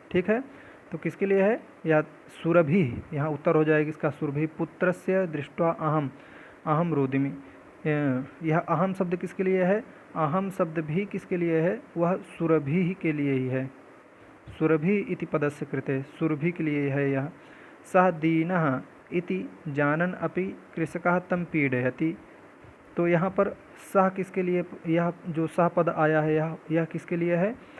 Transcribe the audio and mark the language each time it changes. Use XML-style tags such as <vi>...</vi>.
<hi>ठीक है, तो किसके लिए है? या सुरभि, यहाँ उत्तर हो जाएगी इसका सुरभि।</hi> <sa>पुत्रस्य दृष्ट्वा अहम अहम रोदिमि।</sa> <hi>यह अहम शब्द किसके लिए है? अहम शब्द भी किसके लिए है? वह सुरभि के लिए ही है।</hi> <sa>सुरभि इति पदस्य कृते,</sa> <hi>सुरभि के लिए है यह।</hi> <sa>सह दीनः इति जानन अपि कृषकः तं पीडयति।</sa> <hi>तो यहाँ पर सह किसके लिए, यह जो सह पद आया है यह किसके लिए है?</hi>